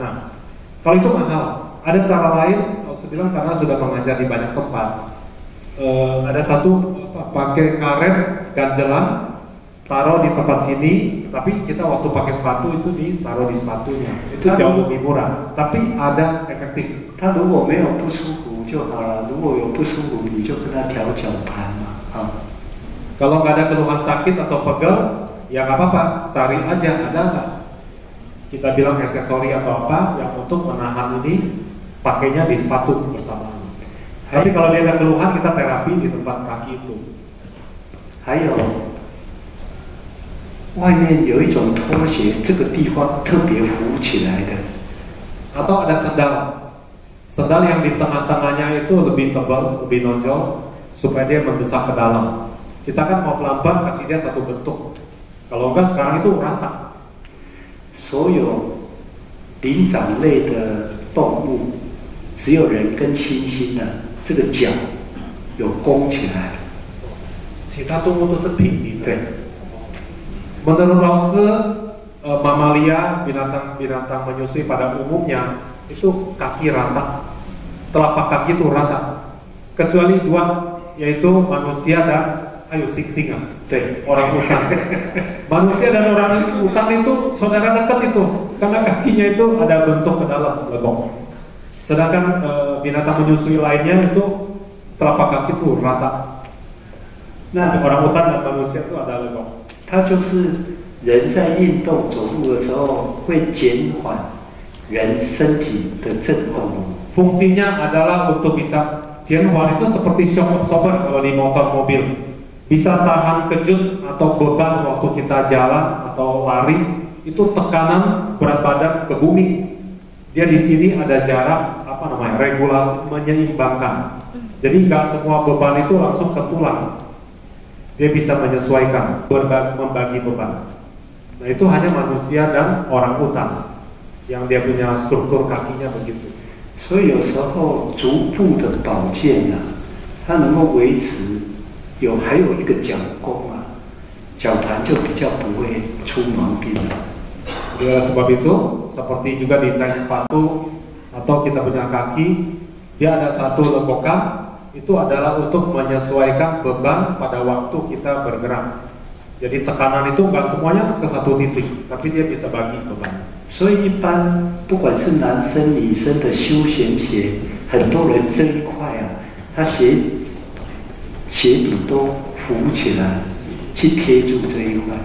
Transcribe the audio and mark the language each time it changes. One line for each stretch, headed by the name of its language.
Indonesian: Nah, kalau itu mahal. Ada cara lain, saya bilang karena sudah mengajar di banyak tempat. Ada satu pakai karet ganjelan, taruh di tempat sini, tapi kita waktu pakai sepatu itu ditaruh di sepatunya. Itu jauh lebih murah, tapi ada efektif.
Chinese: 他如果没有不舒服就好了，如果有不舒服，你就跟他调脚盘嘛，
Indonesian: Kalau nggak ada keluhan sakit atau pegel, ya nggak apa-apa, cari aja ada nggak. Kita bilang aksesori atau apa yang untuk menahan ini, pakainya di sepatu bersamaan. Tapi kalau dia ada keluhan, kita terapi di tempat kaki itu. 还有外面有一种拖鞋，这个地方特别浮起来的， Atau ada sendal yang di tengah-tengahnya itu lebih tebal, lebih nonjol, supaya dia mendesak ke dalam. Kita kan mau pelan-pelan kasih dia satu bentuk. Kalau enggak sekarang itu rata.
Chinese: 所有灵长类的动物，只有人跟猩猩的这个脚有弓起来。 Cita tumbuh itu sepi. 对。
Indonesian: Menurut Rose, mamalia, binatang menyusui pada umumnya itu kaki rata, telapak kaki itu rata, kecuali dua, yaitu manusia dan singa, orang hutan. Manusia dan orang hutan itu saudara dekat itu, karena kakinya itu ada bentuk ke dalam legok. Sedangkan binatang menyusui lainnya itu telapak kaki itu rata. Nah, orang hutan dan manusia itu ada legok.
Chinese: 它就是人在运动走路的时候会减缓人身体的震动。
Indonesian: Fungsinya adalah untuk bisa Jenhuan itu seperti
English: shock absorber
Indonesian: kalau di motor mobil, bisa tahan kejut atau beban waktu kita jalan atau lari, itu tekanan berat badan ke bumi. Dia di sini ada jarak regulasi menyeimbangkan. Jadi nggak semua beban itu langsung ke tulang. Dia bisa menyesuaikan, membagi beban. Nah itu hanya manusia dan orang hutan yang dia punya struktur kakinya begitu.
Chinese: 所以有时候足部的保健啊，它能够维持还有一个脚弓啊，脚盘就比较不会出毛病了。
Indonesian: Oleh sebab itu, seperti juga desain sepatu atau kita punya kaki, dia ada satu legokan. Itu adalah untuk menyesuaikan beban pada waktu kita bergerak. Jadi tekanan itu nggak semuanya ke satu titik, tapi dia bisa bagi beban.
Chinese: 所以一般不管是男生女生的休闲鞋，很多人这一块啊，他鞋底都浮起来，去贴住这一块。